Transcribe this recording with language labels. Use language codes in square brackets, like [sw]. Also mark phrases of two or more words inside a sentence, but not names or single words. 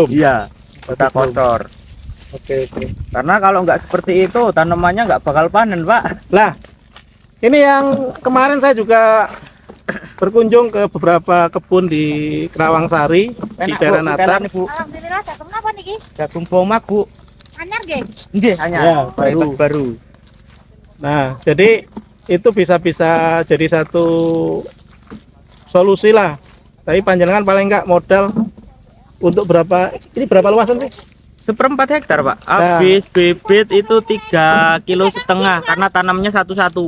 [id] Iya. Kita drum. kocor. Oke, oke. Karena kalau nggak seperti itu tanamannya nggak bakal panen Pak. Lah, ini yang kemarin saya juga berkunjung ke beberapa kebun di Kerawangsari di daerah Natar. Bu. Alhamdulillah, jagung apa niki? Jagung bomak Bu. [jv] Anyar nggih. Nggih hanya [id] Ya, baru. baru. Nah, jadi itu bisa jadi satu solusi lah. Tapi panjenengan paling enggak modal untuk berapa? Ini berapa luasan sih? 1/4 hektar Pak. Habis bibit itu 3,5 kilo karena tanamnya satu-satu.